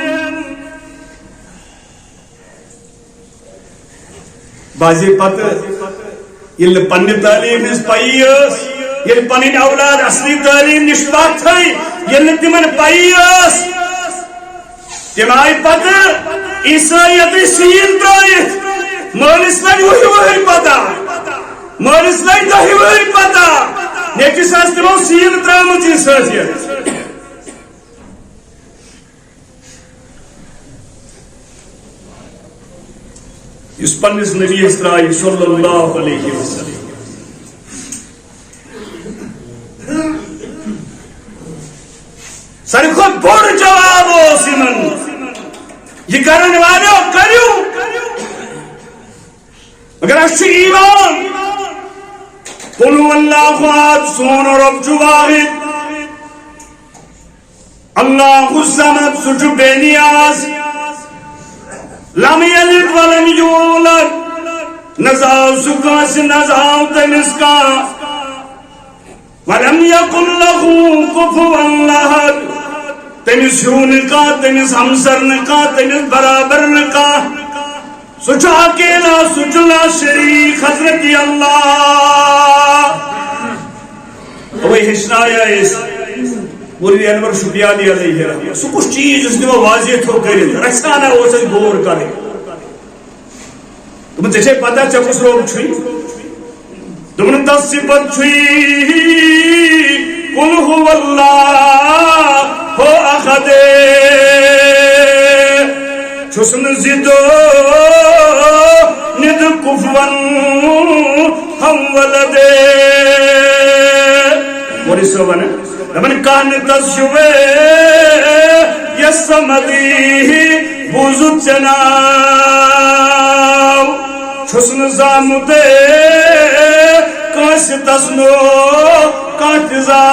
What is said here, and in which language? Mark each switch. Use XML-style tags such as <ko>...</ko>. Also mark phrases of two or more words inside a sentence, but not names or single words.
<ks>بازی پتہ ییٚلہِ نہٕ پننہِ تعلیٖم ہٕنٛز پیی ٲس ییٚلہِ پنٕنۍ اولاد اصلی تعلیٖم نِش پتھ تھٲے ییٚلہِ نہٕ تِمن پیی ٲس تِم آیہِ پتہٕ عیسٲیتٕے سیٖن ترٲیِتھ مٲلِس لگہِ وُہہِ ؤہٕرۍ پتہ مٲلِس لگہِ دہہِ ؤہٕرۍ پتہ نیٚچوِس ٲس تِمو سیٖن ترٲومٕژ عیسٲیت اس پنس نبی اسرائیل</ks> <ar>صلی اللہ علیہ وسلم</ar> <ks>ساروی کھۄتہٕ بوٚڑ جواب اوس یمن یہ کرن والو کریو مگر اسہِ چھُ ایمان</ks> <ar>قل هو اللہ احد</ar> <ks>سون رب چھُ واحد</ks> <ar>اللہ الصمد</ar> <ks>سُہ چھُ بے نیاز</ks> <ar>لم یلد ولم یولد</ar> <ks>نزاو سُہ کٲنٛسہِ نزاو تٔمِس کانٛہہ</ks> <ar>ولم یکن لہُ کُفُوًا احد</ar> <ks>تٔمِس ہیوٗ نہٕ کانٛہہ تٔمِس ہمسر نہٕ کانٛہہ تٔمِس برابر نہٕ کانٛہہ سُہ چھُ اکیلا سُہ چھُ</ks> <ar>لا شریٖک</ar> <ks>حضرت اللہ اوے ہیٚچھنایا أسۍ مولوی انور شُپیانی</ks> <ar>علیہ رحمہ</ar> <ks>سُہ کُس چیٖز یُس تِمو واضح تھوٚو کٔرِتھ رژھانا اوس اَسہِ غور کَرٕنۍ دوٚپُن ژےٚ چھے پتہ ژےٚ کُس رۄب چھُے دوٚپُن تس صِفت چھُے</ks> <ar>قُل هُوَ اللہُ احد</ar> <ks>چھُس نہٕ زِ دۄہ کُفوًا ہم ولد مولوی صٲب وَنان دپان کانٛہہ نہٕ تس چھُوے یس سمدی بوٗزُتھ ژےٚ ناو چھُس نہٕ زامُت کٲنٛسہِ تسنو کانٛہہ تہِ</ks>